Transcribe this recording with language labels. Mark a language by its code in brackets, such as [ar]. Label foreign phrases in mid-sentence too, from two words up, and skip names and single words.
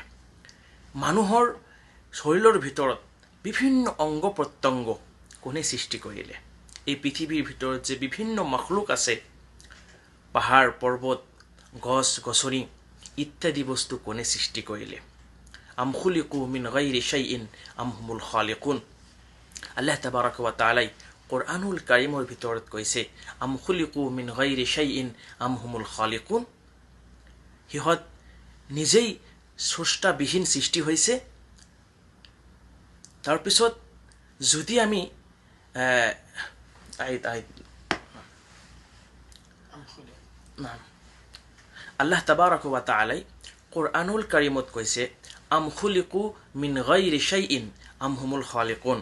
[as] মানুহৰ শৰীৰৰ ভিতৰত বিভিন্ন অংগ প্ৰত্যংগ কোনে সৃষ্টি কৰিলে? এই পৃথিৱীৰ ভিতৰত যে বিভিন্ন মখলুক আছে, পাহাৰ পৰ্বত, গছ গছনি ইত্যাদি বস্তু কোনে সৃষ্টি কৰিলে? [ar] أم خلقوا من غير شيء أم هم الخالقون. [as] আল্লাহ তাবাৰাক ওয়া তাআলাই কোৰআনুল কাৰীমৰ ভিতৰত কৈছে, [ar] أم خلقوا من غير شيء أم هم الخالقون. [as] সিহঁত নিজেই স্ৰষ্টাবিহীন সৃষ্টি হৈছে। তাৰপিছত যদি আমি আল্লাহ তাবাৰাক ওয়া তাআলাই কোৰআনুল কাৰীমত কৈছে, [ar] أم خلقوا من غير شيء أم هم الخالقون.